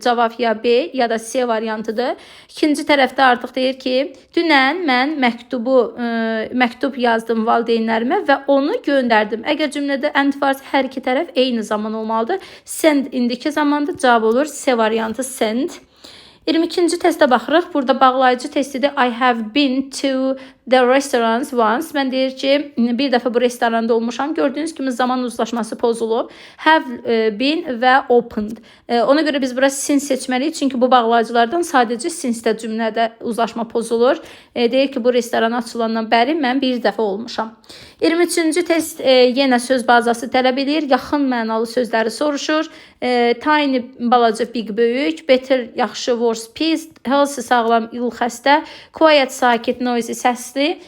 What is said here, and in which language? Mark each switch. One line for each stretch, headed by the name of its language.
Azerbaijani: Cavab ya B ya da C variantıdır. İkinci tərəfdə artıq deyir ki, dünən mən məktub yazdım valideynlərimə və onu göndərdim. Əgər cümlədə and varsa, hər iki tərəf eyni zaman olmalıdır. Send indiki zamandır, cavab olur C variantı send. 22-ci testə baxırıq. Burada bağlayıcı testidir.
English: I have been to the restaurant once.
Azerbaijani: Mən deyir ki, bir dəfə bu restoranda olmuşam. Gördüyünüz kimi zaman uzlaşması pozulub. Have been və opened. Ona görə biz bura since seçməliyik. Çünki bu bağlayıcılardan sadəcə since-də cümlədə uzlaşma pozulur. Deyir ki, bu restoran açılandan bəri mən bir dəfə olmuşam. 23-cü test yenə söz bazası tələb edir. Yaxın mənalı sözləri soruşur. Tiny balaca, big böyük, better yaxşı, worse pis, healthy sağlam, ill xəstə, quiet sakit, noisy səsli.